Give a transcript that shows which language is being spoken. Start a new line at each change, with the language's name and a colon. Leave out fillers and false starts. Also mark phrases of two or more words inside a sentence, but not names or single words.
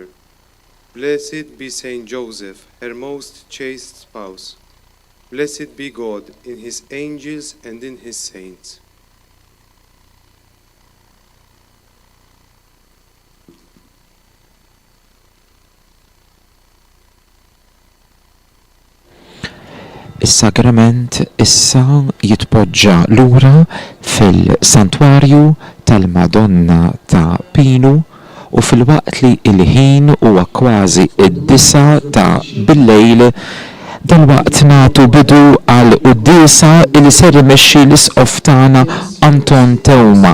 English: Blessed be Saint Joseph, her most chaste spouse. Blessed be God in his angels and in his saints.
Maltese: Is-sagrament issa jitpoġġa lura fil-santwarju tal-Madonna ta' Pinu u fil-waqt li il-ħin huwa kważi id-9 ta' bil-lejl dal-waqt nagħtu bidu għal qudiesa li ser imexxi l-isqof tagħna Anton Tewma.